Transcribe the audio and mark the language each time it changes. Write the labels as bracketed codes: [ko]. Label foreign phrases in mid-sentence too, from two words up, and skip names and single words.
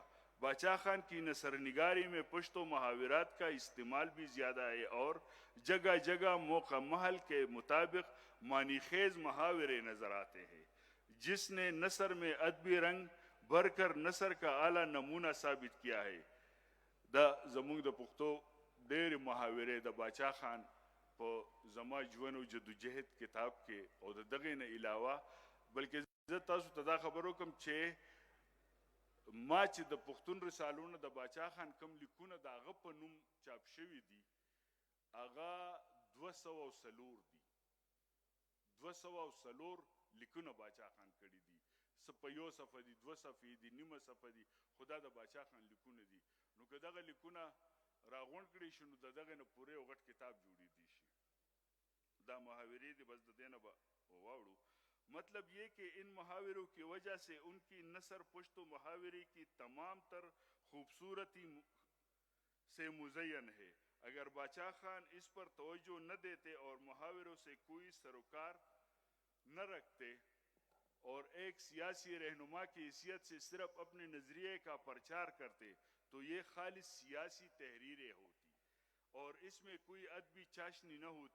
[ur] باچا خان کی نثر نگاری میں پشتو محاورات کا استعمال بھی زیادہ ہے اور جگہ جگہ موقع محل کے مطابق معنی خیز محاورے نظر آتے ہیں جس نے نثر میں ادبی رنگ بھر کر نثر کا اعلیٰ نمونہ ثابت کیا ہے. [ps] دا زمونږ د پښتو ډېرې محاورې د باچا خان په زما ژوند او جدوجهد کتاب کې او د دغې نه علاوه بلکې زه تاسو ته دا خبر وکړم چې ما چې د پښتون رسالونه د باچا خان کوم لیکونه د هغه په نوم چاپ شوي دي هغه 204 دي. 204 لیکونه باچا خان کړي دي. څه په یو صفحه دي، 2 صفحې دي، نیمه صفحه دي، خو دا د باچا خان لیکونه دي. نو که دغه لیکونه راغونډ کړي شي نو د دغې نه پوره یو غټ کتاب جوړېدی شي. دا محاورې دي بس د دې نه به واوړو. [ur] مطلب یہ کہ ان محاوروں کی وجہ سے ان کی نثر پشت و محاورے کی تمام تر خوبصورتی سے مزین ہے. اگر باچا خان اس پر توجہ نہ دیتے اور محاوروں سے کوئی سروکار نہ رکھتے اور ایک سیاسی رہنما کی حیثیت سے صرف اپنے نظریے کا پرچار کرتے تو یہ خالص سیاسی تحریریں ہوتی اور اس میں کوئی ادبی چاشنی نہ ہوتی.